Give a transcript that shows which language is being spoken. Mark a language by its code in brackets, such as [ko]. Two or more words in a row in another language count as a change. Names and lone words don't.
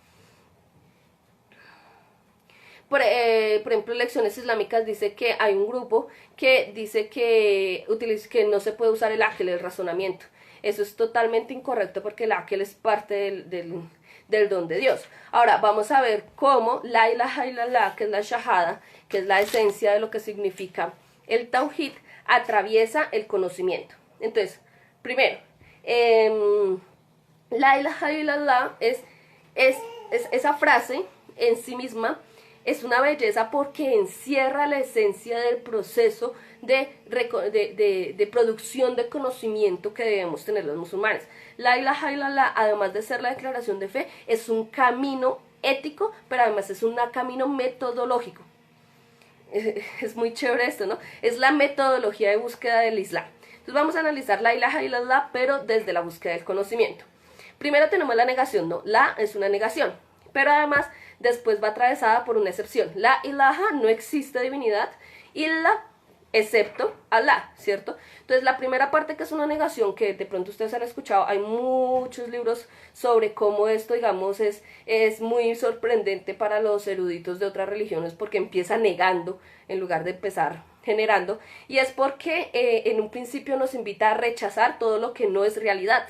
[es] Por ejemplo, Lecciones Islámicas dice que hay un grupo que dice que no se puede usar el aql, el razonamiento. Eso es totalmente incorrecto porque el aql es parte del don de Dios. Ahora vamos a ver cómo [ar] لا إله إلا الله, [es] que es la shahada, que es la esencia de lo que significa el tawhid, atraviesa el conocimiento. Entonces, primero, [ar] لا إله إلا الله [es] es esa frase en sí misma es una belleza porque encierra la esencia del proceso de producción de conocimiento que debemos tener los musulmanes. [ar] لا إله إلا الله, [es] además de ser la declaración de fe, es un camino ético, pero además es un camino metodológico. Es muy chévere esto, ¿no? Es la metodología de búsqueda del Islam. Entonces vamos a analizar [ar] لا إله إلا الله, [es] pero desde la búsqueda del conocimiento. Primero tenemos la negación, ¿no? La es una negación, pero además después va atravesada por una excepción. [ar] لا إله, [es] no existe divinidad, illa, excepto Allah, ¿cierto? Entonces la primera parte, que es una negación, que de pronto ustedes han escuchado, hay muchos libros sobre cómo esto, digamos, es muy sorprendente para los eruditos de otras religiones, porque empieza negando en lugar de empezar generando, y es porque en un principio nos invita a rechazar todo lo que no es realidad.